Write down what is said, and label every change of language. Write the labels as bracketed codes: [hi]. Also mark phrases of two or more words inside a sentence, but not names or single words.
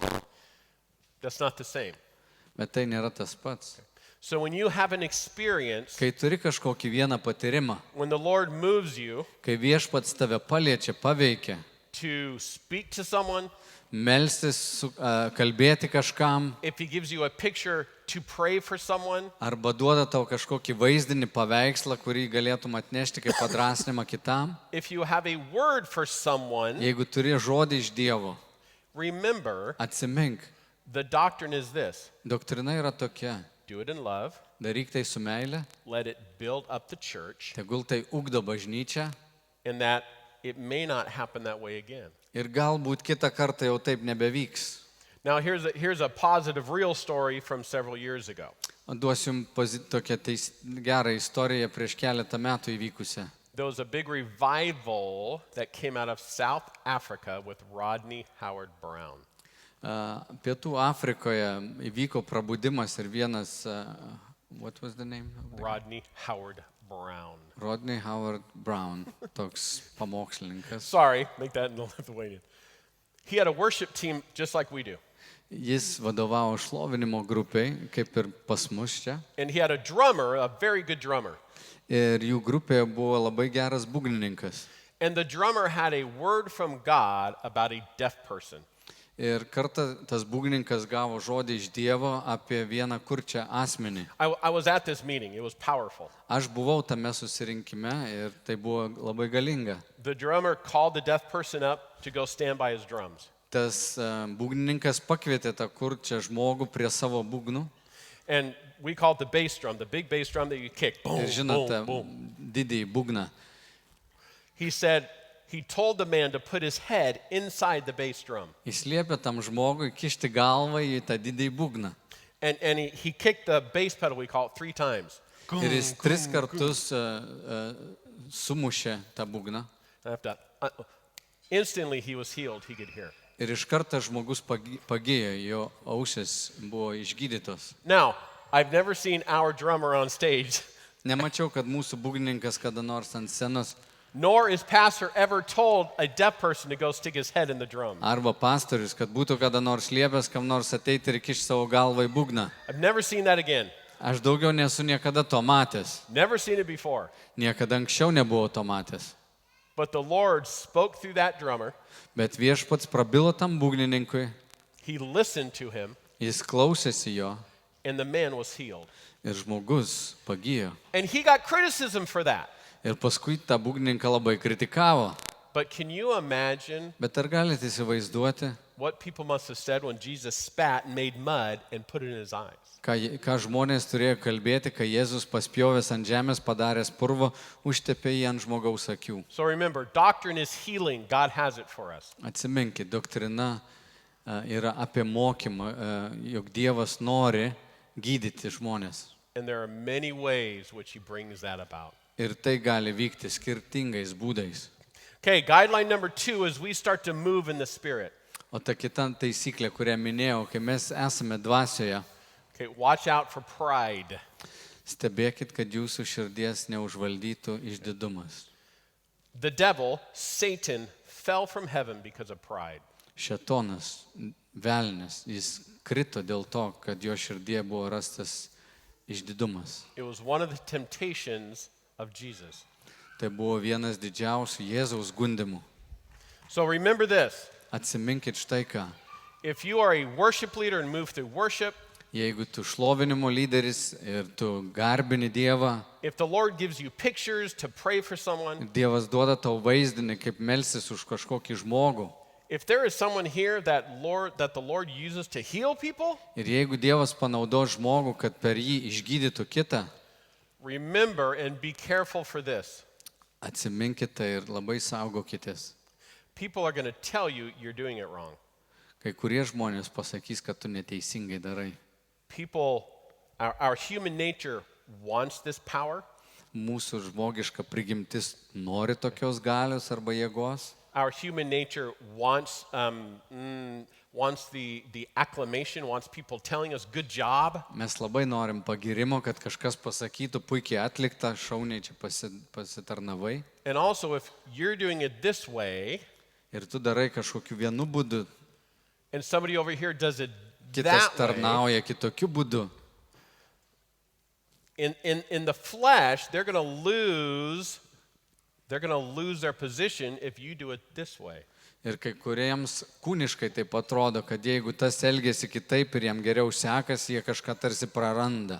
[en] That's not the same. [lt] Bet tai nėra tas pats. [en] So when you have an experience, [lt] Kai turi kažkokį vieną patyrimą, [en] when the Lord moves you [lt] kai viešpats tave paliečia, paveikia, [en] to speak to someone, [lt] melstis, kalbėti kažkam, [en] if he gives you a picture to pray for someone, [lt] arba duoda tau kažkokį vaizdinį paveikslą, kurį galėtum atnešti kaip padrasnimą kitam, [en] if you have a word for someone, [lt] jeigu turi žodį iš Dievo, [en] remember, [lt] atsimink, [en] the doctrine is this. [lt] doktrina yra tokia, [en] Do it in love. [lt] daryk tai su meile, [en] Let it build up the church, [lt] tegul tai ugdo bažnyčią [en] and that it may not happen that way again. [lt] ir galbūt kitą kartą jau taip nebevyks. [en] Now, here's a positive, real story from several years ago. [lt] Duosiu jums tokią gerą istoriją prieš keletą metų įvykusią. [en] There was a big revival that came out of South Africa with Rodney Howard Brown. [lt] Pietų Afrikoje įvyko prabudimas ir vienas, [en] what was the name? Rodney Howard Brown. [lt] Rodney Howard Brown, toks pamokslininkas. [en] Sorry, make that in the Lithuanian. He had a worship team just like we do. [lt] Jis vadovavo šlovinimo grupiai, kaip ir pas mus čia. [en] And he had a drummer, a very good drummer. [lt] Ir jų grupėje buvo labai geras būgnininkas. [en] And the drummer had a word from God about a deaf person. [lt] Ir kartą tas būgnininkas gavo žodį iš Dievo apie vieną kurčią asmenį. [en] I was at this meeting. It was powerful. [lt] Aš buvau tame susirinkime ir tai buvo labai galinga. [en] The drummer called the deaf person up to go stand by his drums. [lt] Tas būgnininkas pakvietė tą kurčią žmogų prie savo būgnų. [en] And we call it the bass drum, the big bass drum that you kick. Boom, [lt] Ir žinote, [en] boom, boom. [lt] didįjį būgną. [en] He said, he told the man to put his head inside the bass drum. [lt] Jis liepė tam žmogui kišti galvą į tą didįjį būgną. [en] And he kicked the bass pedal, we call it, 3 times. [lt] Ir jis 3 kartus sumušė tą būgną. [en] After that, instantly he was healed, he could hear. [lt] Ir iš karto žmogus pagėjo, jo ausis buvo išgydytos. [en] Now, I've never seen our drummer on stage, [lt] Nemačiau, kad mūsų būgnininkas kada nors ant scenos, [en] nor is pastor ever told a deaf person to go stick his head in the drum. [lt] arba pastorius, kad būtų kada nors liepęs kam nors ateiti ir kišti savo galvą į būgną. [en] I've never seen that again. [lt] Aš daugiau nesu niekada to matęs. [en] Never seen it before. [lt] Niekada anksčiau nebuvau to matęs. [en] But the Lord spoke through that drummer. [lt] Bet viešpats prabilo tam būgnininkui, [en] He listened to him, [lt] jis klausėsi jo [en] and the man was healed. [lt] ir žmogus pagijo. [en] And he got criticism for that. [lt] Ir paskui tą būgnininką labai kritikavo. [en] But can you imagine [lt] Bet ar galite įsivaizduoti, [en] what people must have said when Jesus spat and made mud and put it in his eyes? [lt] ką žmonės turėjo kalbėti, kai Jėzus paspjovęs ant žemės padaręs purvo, užtepė jį ant žmogaus akių. [en] So remember, doctrine is healing. God has it for us. [lt] Atsiminkit, doktrina yra apie mokymą, jog Dievas nori gydyti žmonės. [en] And there are many ways which he brings that about. [lt] Ir tai gali vykti skirtingais būdais. [en] Okay, guideline number 2 is we start to move in the Spirit. [lt] O ta kita taisyklė, kurią minėjau, kai mes esame dvasioje, [en] Okay, watch out for pride. [lt] stebėkit, kad jūsų širdies neužvaldytų išdidumas. [en] The devil, Satan, fell from heaven because of pride. [lt] Šėtonas, velnias, jis krito dėl to, kad jo širdie buvo rastas išdidumas. [en] It was one of the temptations of Jesus. [lt] Tai buvo vienas didžiausių Jėzaus gundimų. [en] So remember this. [lt] Atsiminkit štai ką. [en] If you are a worship leader and move through worship, [lt] Jeigu tu šlovinimo lyderis ir tu garbini Dievą, [en] if the Lord gives you pictures to pray for someone, [lt] Dievas duoda tau vaizdinį, kaip melsis už kažkokį žmogų. [en] if there is someone here that the Lord uses to heal people, [lt] Ir jeigu Dievas panaudo žmogų, kad per jį išgydytų kitą, [en] remember and be careful for this. [lt] atsiminkit tai ir labai saugokitės. [en] People are going to tell you you're doing it wrong. [lt] Kai kurie žmonės pasakys, kad tu neteisingai darai. [en] People, our human nature wants this power. [lt] Mūsų žmogiška prigimtis nori tokios galios arba jėgos. [en] Our human nature wants the acclamation, wants people telling us good job. [lt] Mes labai norim pagirimo, kad kažkas pasakytų puikiai atliktą, šauniai čia pasitarnavai. [en] And also, if you're doing it this way, [lt] Ir tu darai kažkokiu vienu būdu, [en] and somebody over here does it [lt] kitas [en] that way, [lt] tarnauja kitokiu būdu. [en] in the flesh, they're going to lose their position if you do it this way. [lt] Ir kai kuriems kūniškai taip atrodo, kad jeigu tas elgesi kitaip ir jam geriau sekasi, jie kažką tarsi praranda.